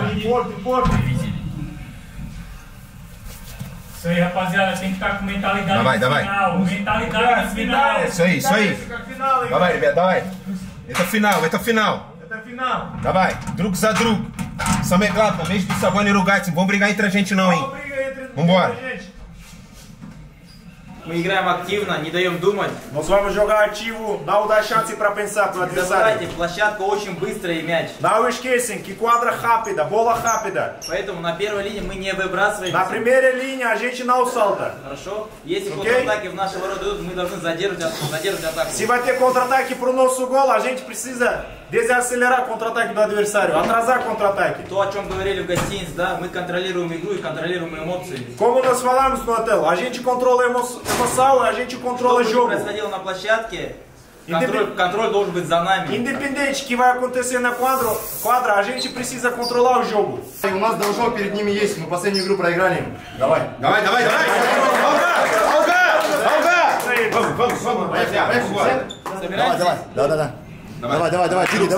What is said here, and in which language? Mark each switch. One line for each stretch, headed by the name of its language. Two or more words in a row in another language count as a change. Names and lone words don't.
Portuguese: Forte, forte. Isso aí, rapaziada, tem que estar com mentalidade no final. Mentalidade no final. Isso aí, isso aí.
Russian: Давай, ребят, давай. Это финал, это финал. Это final. Давай, друг за друг. Самое главное, между собой не ругаться.
Portuguese: Não vamos brigar entre a gente não, hein? Vambora.
Russian: Мы играем активно, не даем думать.
Portuguese: Nós vamos jogar ativo, não dá chance para pensar pro adversário.
Russian: Забывайте, площадка очень быстрая и мяч.
Portuguese: Não esquecem que quadra rápida, bola rápida.
Russian: Поэтому на первой линии мы не выбрасываем.
Portuguese: Na primeira linha a gente não salta.
Russian: Хорошо? Если контратаки в наши ворота идут, мы должны задерживать атаку.
Portuguese: Se vai ter contra-ataque pro nosso gol, a gente precisa desacelerar contra-ataque do adversário, atrasar contra-ataque.
Russian: То, о чем говорили в гостинице, да, мы контролируем игру и контролируем эмоции.
Portuguese: Como nós falamos no hotel, a gente controla a emoção, a gente controla o jogo.
Russian: Что бы ни происходило на площадке, controle должен быть за нами.
Portuguese: Independente do que vai acontecer na quadra, a gente precisa controlar o jogo.
Russian: У нас должок перед ними есть, мы последнюю игру проиграли. Давай. Давай, давай, давай. Vamos, Давай, давай. Да. Давай, Кири, давай.